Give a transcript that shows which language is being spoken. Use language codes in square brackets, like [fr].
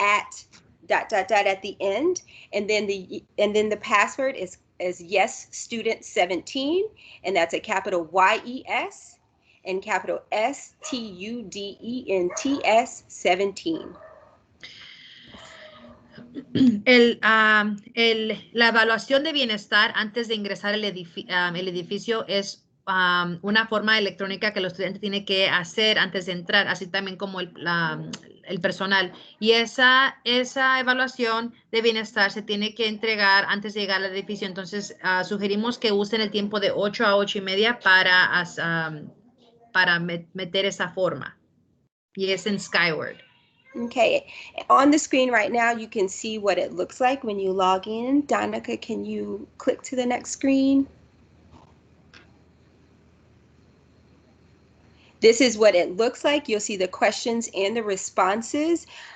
[en] at the end. And then the password is YesStudent17, and that's a capital YES and capital STUDENTS 17. [es] La evaluación de bienestar antes de ingresar el edificio es una forma electrónica que los estudiantes tienen que hacer antes de entrar, así también como el personal. Y esa evaluación de bienestar se tiene que entregar antes de llegar al edificio. Entonces, sugerimos que usen el tiempo de 8 a 8:30 para meter esa forma. Y es en Skyward. [en] Okay, on the screen right now, you can see what it looks like when you log in. Danica, can you click to the next screen? This is what it looks like. You'll see the questions and the responses.